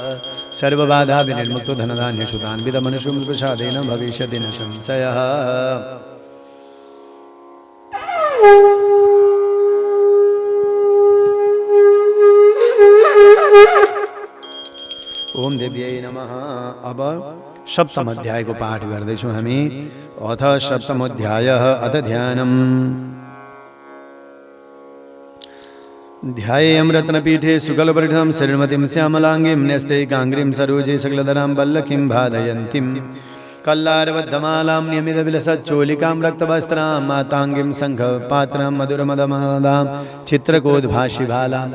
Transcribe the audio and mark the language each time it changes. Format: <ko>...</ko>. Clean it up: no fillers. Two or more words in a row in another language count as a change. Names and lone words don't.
<sa>सर्वबाधा विनिर्मुक्तो धनधान्यसुतान्वितमनुषुं प्रसादेन भविष्यति न संशयः। ओम देव्यै नमः।</sa> <ne>अब सप्तम अध्याय को पाठ गर्दैछौँ हामी।</ne> <sa>अथ सप्तमोऽध्यायः अथ ध्यानम्। ध्यायेयं रत्नपीठे शुक्लपरिणं श्रीमतीं श्यामलाङ्गीं न्यस्ते गाङ्ग्रीं सरोजे सकलधरां वल्लकीं बाधयन्तीं कल्लारबद्धमालां नियमितविलसच्चोलिकां रक्तवस्त्रां माताङ्गीं शङ्खपात्रां मधुरमदमादां चित्रकोद्भाषिबालाम्।</sa>